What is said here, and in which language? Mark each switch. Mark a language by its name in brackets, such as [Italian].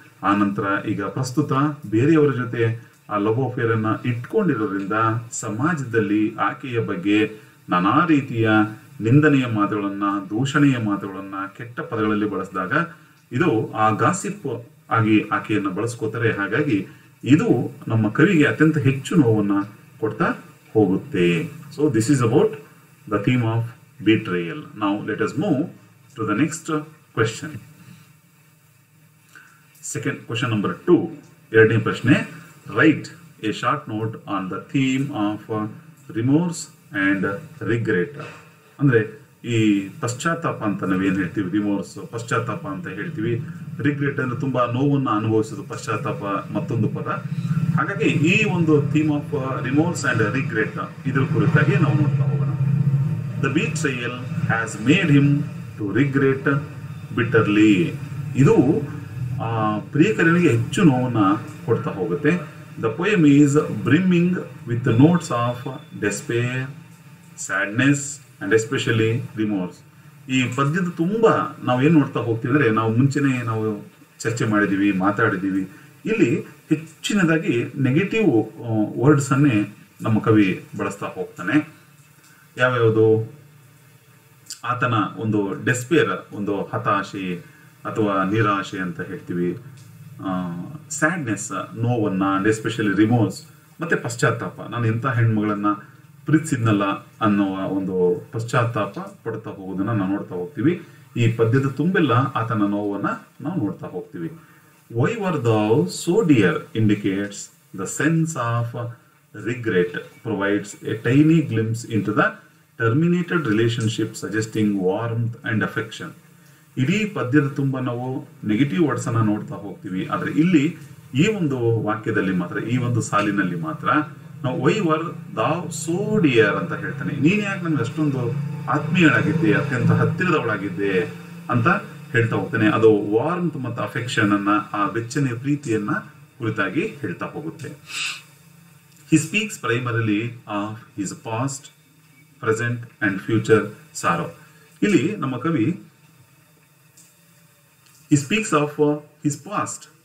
[Kannada] ಆ ನಂತರ ಈಗ ಪ್ರಸ್ತುತ ಬೇರೆಯವರ ಜೊತೆ ಆ ಲವ್ ಅಫೇರ್ ಅನ್ನ ಇಟ್ಕೊಂಡಿರೋದ್ರಿಂದ ಸಮಾಜದಲ್ಲಿ ಆಕೆಯ ಬಗ್ಗೆ ನಾನಾ ರೀತಿಯ ನಿಂದನೆಯ ಮಾತುಗಳನ್ನ, ದೂಷಣೆಯ ಮಾತುಗಳನ್ನ, ಕೆಟ್ಟ ಪದಗಳಲ್ಲಿ ಬಳಸಿದಾಗ ಇದು ಆ ಗಾಸಿಪ್ ಆಗಿ ಆಕೆಯನ್ನ ಬಳಸ್ಕೋತಾರೆ. ಹಾಗಾಗಿ ಇದು ನಮ್ಮ ಕವಿಗೆ ಅತ್ಯಂತ ಹೆಚ್ಚು ನೋವನ್ನ ಕೊಡ್ತಾ ಹೋಗುತ್ತೆ. [English] So this is about the theme of betrayal. Now let us move to the next question. Second question number 2. [Kannada] ಎರಡನೇ ಪ್ರಶ್ನೆ, [English] write a short note on the theme of remorse and regret. [Kannada] ಅಂದ್ರೆ ಈ ಪಶ್ಚಾತ್ತಾಪ ಅಂತ ನಾವೇನ್ ಹೇಳ್ತೀವಿ, ರಿಮೋರ್ಸ್ ಪಶ್ಚಾತ್ತಾಪ ಅಂತ ಹೇಳ್ತೀವಿ, ರಿಗ್ರೆಟ್ ಅಂದ್ರೆ ತುಂಬಾ ನೋವನ್ನ ಅನುಭವಿಸೋದು, ಪಶ್ಚಾತ್ತಾಪ ಮತ್ತೊಂದು ಪದ. ಹಾಗಾಗಿ ಈ ಒಂದು [English] theme of remorse and regret [Kannada] ಇದ್ರ ಕುರಿತಾಗಿ ನಾವು ನೋಡ್ತಾ ಹೋಗೋಣ. [English] The betrayal has made him to regret bitterly. [Kannada] ಇದು ಪ್ರಿಯಕರನಿಗೆ ಹೆಚ್ಚು ನೋವನ್ನ ಕೊಡ್ತಾ ಹೋಗುತ್ತೆ. [English] The poem is brimming with the notes of despair, sadness and especially remorse. [Kannada] ಈ ಪದ್ಯದ ತುಂಬಾ ನಾವು ಏನ್ ನೋಡ್ತಾ ಹೋಗ್ತೀವಿ ಅಂದ್ರೆ, ನಾವು ಮುಂಚೆನೆ ನಾವು ಚರ್ಚೆ ಮಾಡಿದೀವಿ, ಮಾತಾಡಿದೀವಿ, ಇಲ್ಲಿ ಹೆಚ್ಚಿನದಾಗಿ ನೆಗೆಟಿವ್ ವರ್ಡ್ಸ್ ಅನ್ನೇ ನಮ್ಮ ಕವಿ ಬಳಸ್ತಾ ಹೋಗ್ತಾನೆ. ಯಾವ್ಯಾವುದು? ಆತನ ಒಂದು ಡೆಸ್ಪೇರ್, ಒಂದು ಹತಾಶೆ ಅಥವಾ ನಿರಾಶೆ ಅಂತ ಹೇಳ್ತೀವಿ, ಸ್ಯಾಡ್ನೆಸ್ ನೋವನ್ನ, [English] and especially remorse, [Kannada] ಮತ್ತೆ ಪಶ್ಚಾತ್ತಾಪ, ನಾನು ಎಂಥ ಹೆಣ್ಮಗಳನ್ನ ಪ್ರೀತಿಸಿದ್ನಲ್ಲ ಅನ್ನುವ ಒಂದು ಪಶ್ಚಾತ್ತಾಪ ಪಡ್ತಾ ಹೋಗೋದನ್ನ ನಾವು ನೋಡ್ತಾ ಹೋಗ್ತೀವಿ. ಈ ಪದ್ಯದ ತುಂಬೆಲ್ಲ ಆತನ ನೋವನ್ನ ನಾವು ನೋಡ್ತಾ ಹೋಗ್ತೀವಿ. [English] Why were thou so dear indicates the sense of regret provides a tiny glimpse into the terminated relationship, suggesting warmth and affection. [Kannada] ಇಡೀ ಪದ್ಯದ ತುಂಬ ನಾವು ನೆಗೆಟಿವ್ ವರ್ಡ್ಸ್ ಅನ್ನ ನೋಡ್ತಾ ಹೋಗ್ತೀವಿ, ಆದ್ರೆ ಇಲ್ಲಿ ಈ ಒಂದು ವಾಕ್ಯದಲ್ಲಿ ಮಾತ್ರ, ಈ ಒಂದು ಸಾಲಿನಲ್ಲಿ ಮಾತ್ರ ನಾವು [English] why were thou so dear [Kannada] ಅಂತ ಹೇಳ್ತಾನೆ. ನೀನ್ ಯಾಕೆ ನನ್ಗೆ ಅಷ್ಟೊಂದು ಆತ್ಮೀಯಳಾಗಿದ್ದೆ, ಅತ್ಯಂತ ಹತ್ತಿರದವಳಾಗಿದ್ದೆ ಅಂತ ಹೇಳ್ತಾ ಹೋಗ್ತಾನೆ. ಅದು ವಾರ್ಮ್ತ್ ಮತ್ತು ಅಫೆಕ್ಷನ್ ಅನ್ನ, ಆ ಬೆಚ್ಚನೆಯ ಪ್ರೀತಿಯನ್ನ ಕುರಿತಾಗಿ ಹೇಳ್ತಾ ಹೋಗುತ್ತೆ. [English] He speaks primarily of his past, present and future sorrow. [Kannada] ಇಲ್ಲಿ ನಮ್ಮ ಕವಿ [English] he speaks of his past.